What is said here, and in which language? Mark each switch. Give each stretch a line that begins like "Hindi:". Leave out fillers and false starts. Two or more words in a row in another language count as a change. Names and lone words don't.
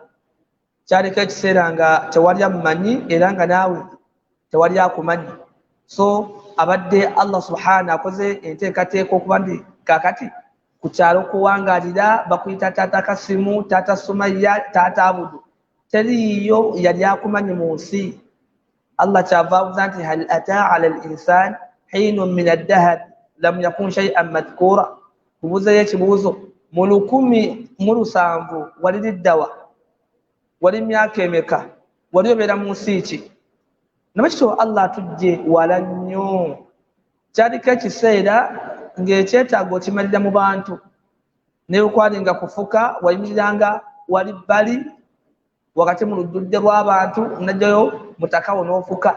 Ganda: Kyaliko ekiseera nga tewali amumanyi era nga naawe tewali akumanyi. So abadde
Arabic: الله سبحانه
Ganda: akoze enteekateeka okuba nti kaakati ku kyalo kuwangaalira bakuyita taata Kasimu, taata Sumayya, taata Abudu. Teriyo yali akumanyi mu nsi. Allah kyava abuuza nti
Arabic: هل أتى على الإنسان حين من الدهر لم يكن شيئا مذكورا.
Ganda: Kubuuzayo ekibuuzo, mu 1700 wali liddawa, wali myaka emeka, wali obeera mu nsi ki? Namakityo Allah atujje wala nnyo. Kyaliko ekiseera ng'ekyetaago okimalira mu bantu, naye okwalinga kufuka wayimiriranga wali bbali wakati mu lujjudde lw'abantu najjayo mutakawo n'ofuka.